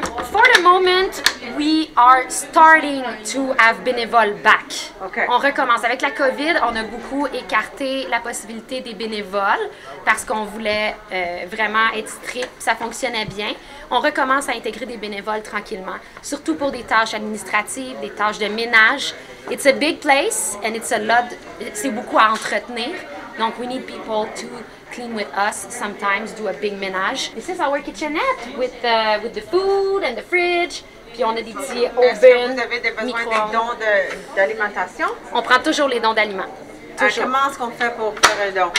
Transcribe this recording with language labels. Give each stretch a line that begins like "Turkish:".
English: For the moment, we are starting to have bénévoles back. Okay.
French: On recommence. Avec la COVID, on a beaucoup écarté la possibilité des bénévoles parce qu'on voulait vraiment être strict, ça fonctionnait bien. On recommence à intégrer des bénévoles tranquillement, surtout pour des tâches administratives, des tâches de ménage.
English: It's a big place and
French: c'est beaucoup à entretenir.
English: Donc, we need people to clean with us, sometimes do a big ménage. This is our kitchenette with the food and the fridge.
French: Puis on a des petits ovens, Est-ce que vous avez besoin des dons d'alimentation? On prend toujours les dons d'aliments. Comment est-ce qu'on fait pour faire un don?